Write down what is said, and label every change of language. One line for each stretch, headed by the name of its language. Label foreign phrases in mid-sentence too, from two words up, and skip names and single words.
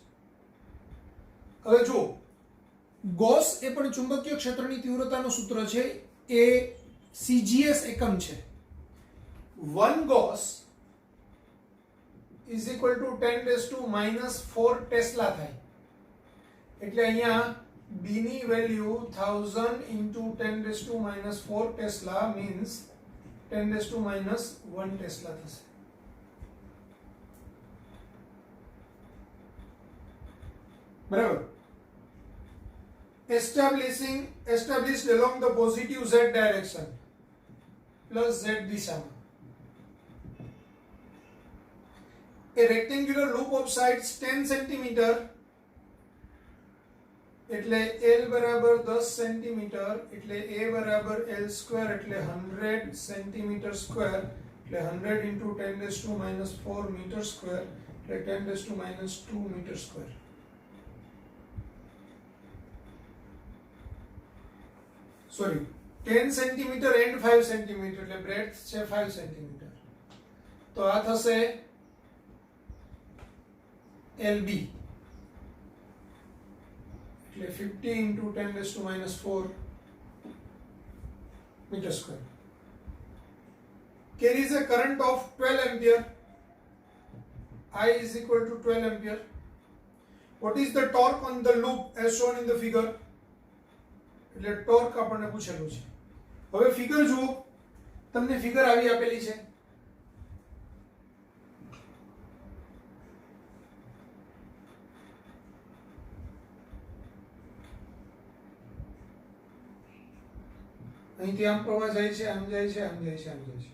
Gujarati: હવે જો ગોસ એ પણ ચુંબકીય ક્ષેત્રની તીવ્રતાનું સૂત્ર છે. એ CGS એકમ છે.
English: 1 Gauss is equal to 10⁻⁴ ટેસ્લા થાય.
Gujarati: એટલે અહીંયા B ની વેલ્યુ 1000 into 10⁻⁴ ટેસ્લા means 10⁻⁻1 ટેસ્લા થશે. બરાબર.
English: established along the positive z direction plus z દિશામાં. A rectangular loop of sides 10 cm
Gujarati: એટલે L બરાબર 10 cm એટલે A બરાબર L સ્ક્વેર એટલે 100 cm સ્ક્વેર એટલે 100 into 10⁻⁴
English: meter square
Gujarati: એટલે 10⁻²
English: meter square.
Gujarati: સોરી 10 cm and 5 cm એટલે બ્રેડથ છે 5 cm. તો આ થશે LB એટલે 50 into 10⁻⁴
English: meter square. Carries a current of 12 ampere. I is equal to 12 ampere. What is the torque on the loop as shown in the figure?
Gujarati: એટલે ટોર્ક આપણને પૂછેલું છે. હવે ફિગર જુઓ. તમને ફિગર આવી આપેલી છે. અહીંથી આમ પ્રવાહ જાય છે, આમ જાય છે, આમ જાય છે, આમ જાય છે.